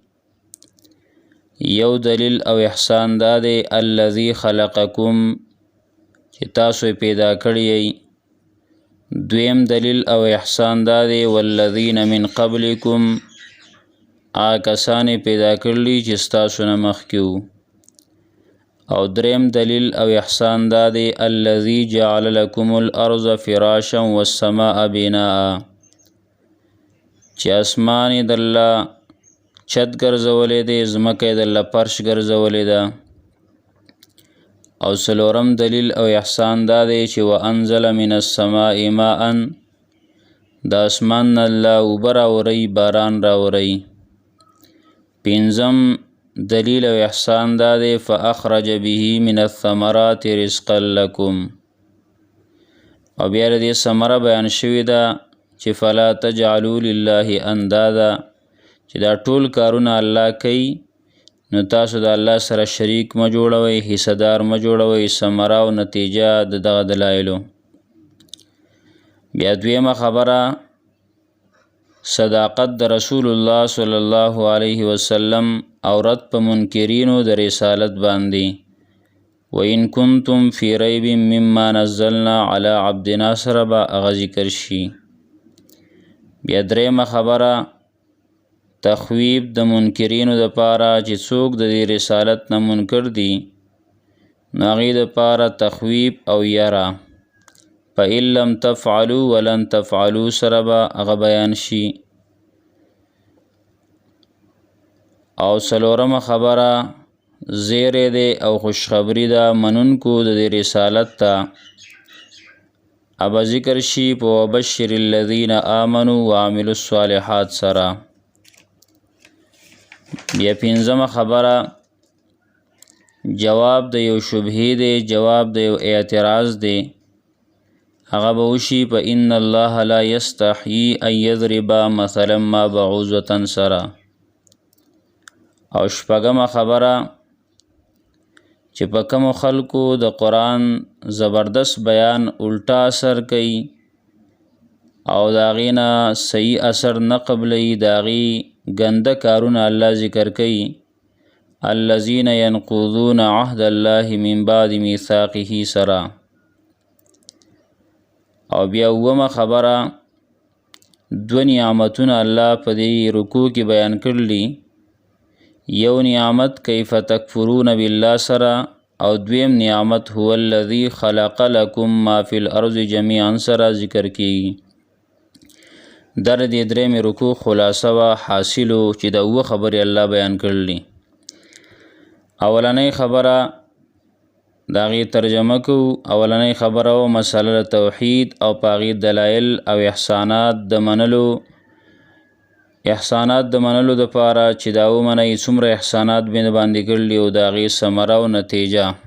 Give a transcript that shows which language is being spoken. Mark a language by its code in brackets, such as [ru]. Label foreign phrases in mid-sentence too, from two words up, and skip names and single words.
[ps] یو دلیل او احسان دا دی [ar] الذي خلقکم، [ps] چې تاسو پیدا کړی یې. دویم دلیل او احسان دا دی [ar] والذین من قبلکم، [ps] کسان پیدا کړلی چې ستاسو نه مخکې وو. او دریم دلیل او احسان دا دی [ar] الذي جعل لكم الارض فراشا والسماء بناء، [ps] چې اسمان یې د الله چت ګرځولی دی، ځمکه یې د الله فرش ګرځولی ده. او څلورم دلیل او احسان دا دی چې [ar] وانزل من السماء ماء، [ps] د اسمان نه الله اوبه راوری، باران راوری. پنځم دلیل او احسان دا دی [ar] فاخرج به من الثمرات رزقا لكم، [ps] او بیا د دې ثمره بیان شوې ده چې [ar] فلا تجعلوا لله اندادا، [ps] چې دا ټول کارونه الله کوي نو تاسو د الله سره شریک مه جوړوئ، حصه دار مه جوړوئ. ثمره او نتیجه د دغه دلایلو. بیا دویمه خبره صداقت د رسول الله [ar] صلی الله علیه وسلم [ps] او رد په منکرینو د رسالت باندې. [ar] وَإِن كُنتُمْ فِي رَيْبٍ مِّمَّا نَزَّلْنَا عَلَى عَبْدِنَا [ps] سره به هغه ذکر شي. بیا دریمه خبره تخویب د منکرینو دپاره چې څوک د دې رسالت نه منکر دي نو هغې دپاره تخویب او یره. [ar] فَإِن لَّمْ تَفْعَلُوا وَلَن تَفْعَلُوا [ps] سره به هغه بیان شي. او څلورمه خبره زیری دی او خوشخبری ده منونکو د دې رسالت ته، ابه ذکر شي په [ar] وبشر الذین آمنوا وعملوا الصالحات [ps] سره. بیا پنځمه خبره جواب د یو شبهې دی، جواب د یو اعتراض دی، هغه به وشي په [ar] ان الله لا یستحیی ان یضرب مثلا ما بعوضة [ps] سره. او شپږمه خبره چې په کومو خلکو د قرآن زبردست بیان الټا اثر کوي او د هغې نه صحیح اثر نه قبلوي، د هغې ګنده کارونه الله ذکر کوي. [ar] الذین ینقضون عهد الله من بعد میثاقه سره. [ps] او بیا اومه خبره دو نعمتونه الله په دې رکوع کې بیان کړلی. یو نعمت [ar] کیف تکفرون بالله [ps] سره، او دویم نعمت [ar] هو الذی خلق لكم ما فی الارض جمیعا [ps] سره ذکر کیږي. در دې درېمې رکوع خلاصه و حاصلو چې د اوه خبرې الله بیان کړلی. اولنۍ خبره د هغې ترجمه کوو. اولنۍ خبره و مسله توحید او په هغې دلایل او احسانات د منلو دپاره چې دا ومنئ څومره احسانات باندې کړلي او د هغې ثمره او نتیجه.